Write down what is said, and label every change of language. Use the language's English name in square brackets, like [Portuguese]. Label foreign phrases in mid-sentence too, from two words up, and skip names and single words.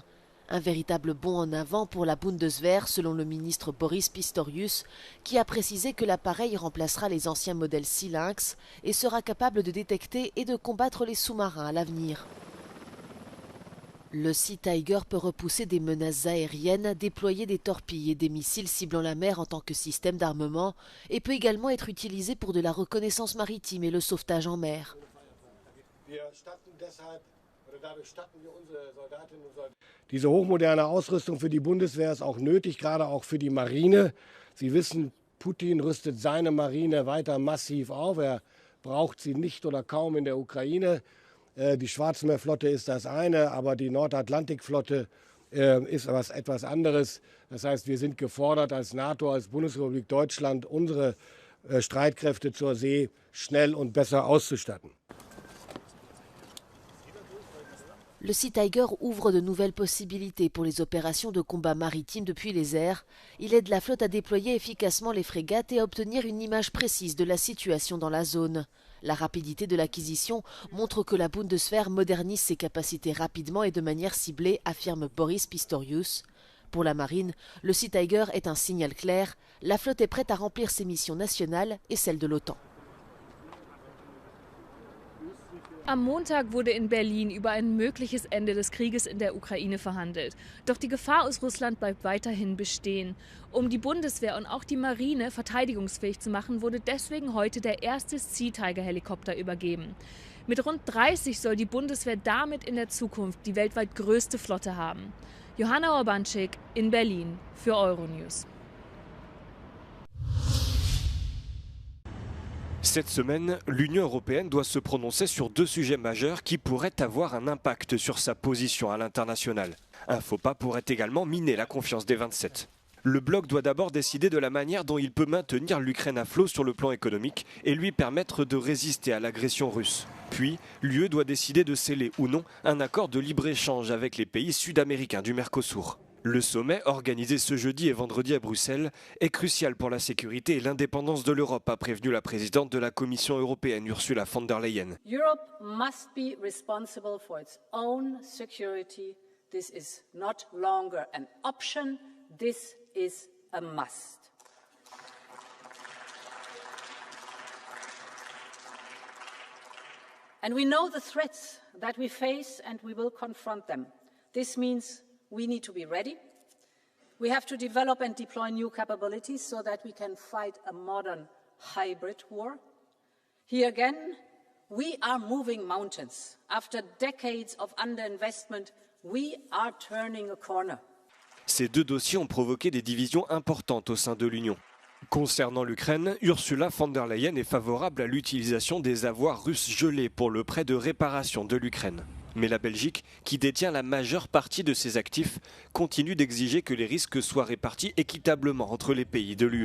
[French] Un véritable bond en avant pour la Bundeswehr, selon le ministre Boris Pistorius, qui a précisé que l'appareil remplacera les anciens modèles Sea Lynx et sera capable de détecter et de combattre les sous-marins à l'avenir. Le Sea Tiger peut repousser des menaces aériennes, déployer des torpilles et des missiles ciblant la mer en tant que système d'armement et peut également être utilisé pour de la reconnaissance maritime et le sauvetage en mer. [German] Diese hochmoderne Ausrüstung für die Bundeswehr ist auch nötig, gerade auch für die Marine. Sie wissen, Putin rüstet seine Marine weiter massiv auf. Er braucht sie nicht oder kaum in der Ukraine. Die Schwarzmeerflotte ist das eine, aber die Nordatlantikflotte ist etwas anderes. Das heißt, wir sind gefordert als NATO, als Bundesrepublik Deutschland, unsere Streitkräfte zur See schnell und besser auszustatten. [French] Le Sea Tiger ouvre de nouvelles possibilités pour les opérations de combat maritime depuis les airs. Il aide la flotte à déployer efficacement les frégates et à obtenir une image précise de la situation dans la zone. La rapidité de l'acquisition montre que la Bundeswehr modernise ses capacités rapidement et de manière ciblée, affirme Boris Pistorius. Pour la marine, le Sea Tiger est un signal clair. La flotte est prête à remplir ses missions nationales et celles de l'OTAN. [German] Am Montag wurde in Berlin über ein mögliches Ende des Krieges in der Ukraine verhandelt. Doch die Gefahr aus Russland bleibt weiterhin bestehen. Um die Bundeswehr und auch die Marine verteidigungsfähig zu machen, wurde deswegen heute der erste Sea Tiger Helikopter übergeben. Mit rund 30 soll die Bundeswehr damit in der Zukunft die weltweit größte Flotte haben. Johanna Urbanczyk in Berlin für Euronews. [French] Cette semaine, l'Union européenne doit se prononcer sur deux sujets majeurs qui pourraient avoir un impact sur sa position à l'international. Un faux pas pourrait également miner la confiance des 27. Le bloc doit d'abord décider de la manière dont il peut maintenir l'Ukraine à flot sur le plan économique et lui permettre de résister à l'agression russe. Puis, l'UE doit décider de sceller ou non un accord de libre-échange avec les pays sud-américains du Mercosur. Le sommet, organisé ce jeudi et vendredi à Bruxelles, est crucial pour la sécurité et l'indépendance de l'Europe, a prévenu la présidente de la Commission européenne, Ursula von der Leyen. [English] Europe must be responsible for its own security. This is not longer an option. This is a must. And we know the threats that we face and we will confront them. This means we need to be ready. We have to develop and deploy new capabilities so that we can fight a modern hybrid war. Here again, we are moving mountains. After decades of underinvestment, we are turning a corner. [French] Ces deux dossiers ont provoqué des divisions importantes au sein de l'Union. Concernant l'Ukraine, Ursula von der Leyen est favorable à l'utilisation des avoirs russes gelés pour le prêt de réparation de l'Ukraine. Mais la Belgique, qui détient la majeure partie de ses actifs, continue d'exiger que les risques soient répartis équitablement entre les pays de l'UE.